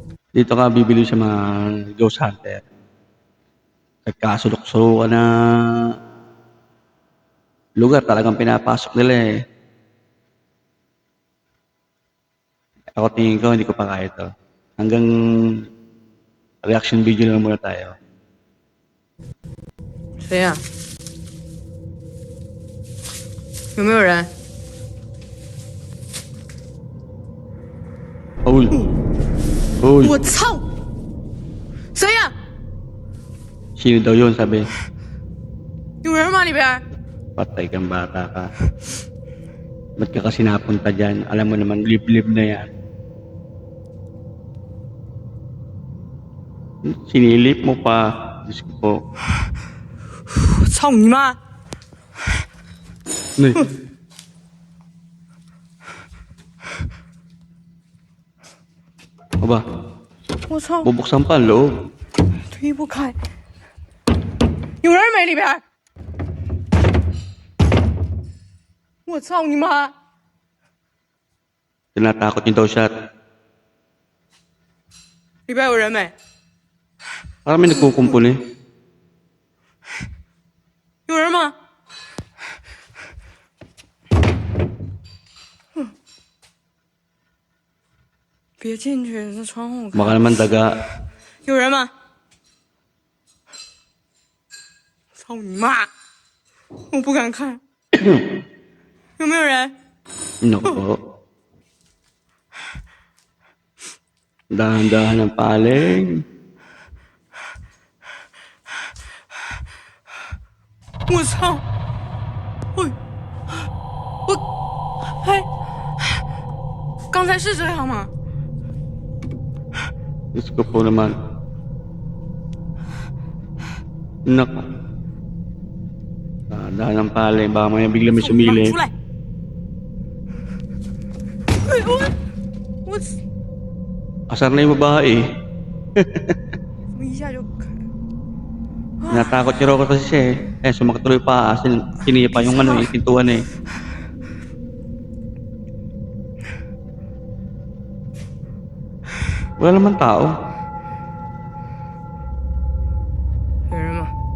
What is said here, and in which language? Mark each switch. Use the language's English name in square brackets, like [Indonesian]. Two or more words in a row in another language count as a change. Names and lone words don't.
[Filipino] Dito ka bibili sa mga [English] ghost hunter. [Filipino] Nagkasulok-sulukan na lugar talagang pinapasok nila eh. Ako tingin ko, hindi ko pa kaya ito. Hanggang [English] reaction video [Filipino] na lang muna tayo. [Chinese] 谁呀、有没有人？ Uy! Uy! 我操！谁呀、 [Filipino] Sino daw yun, sabi? [Chinese] 有人吗？里边？ [Filipino] Patay kang bata ka. Ba't ka kasi napunta dyan? Alam mo naman, liblib na yan. Sinilip mo pa. Diyos ko po. [Chinese] 我操你妈！ [Filipino] Nay. Aba, [Chinese] 我操！ [Filipino] bubuksan pa ang loob. [Chinese] 推不开，有人没里边？我操你妈！ [Filipino] Tinatakot niyo daw siya. [Chinese] 里边有人没？ [Filipino] Parang may nagkukumpul eh. [Chinese] 有人吗？别进去，在窗户看。 [Filipino] Baka naman daga. [Chinese] 有人吗？操你妈！我不敢看。有没有人？ [Filipino] Naku po. Dahan-dahan ng paling. [Chinese] 我操！哎，刚才是这样吗？ [Filipino] Diyos ko po naman. Naku. Dahan ng paling. Baka may bigla may [Chinese] 操你妈 [Filipino] sumili. [Chinese] 出来！哎我 [Filipino] Asar na yung babae. [Chinese] 怎么一下就开？ [Filipino] Natakot si Rocco kasi siya eh. Sumakit tuloy pa. Siniya pa yung ano yung pintuan eh. Wala naman tao. [Chinese] 有人吗？